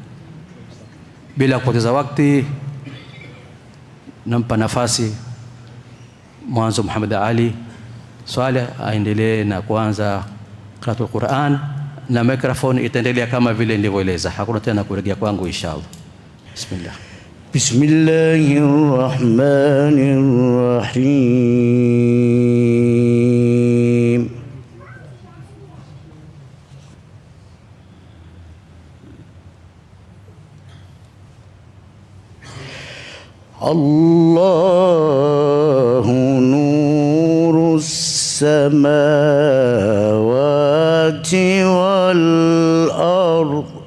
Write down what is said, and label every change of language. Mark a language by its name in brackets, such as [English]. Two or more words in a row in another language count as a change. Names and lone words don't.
[Swahili] Bila kupoteza wakati, nampa nafasi mwanzo Muhammad Ali Swaleh aendelee na kuanza [Arabic] قراءة القرآن, [Swahili] na microphone itaendelea kama vile nilivyoeleza. Hakuna tena kurejea kwangu inshallah. Bismillah. [Arabic] بسم الله الرحمن الرحيم. الله نور السماوات والأرض.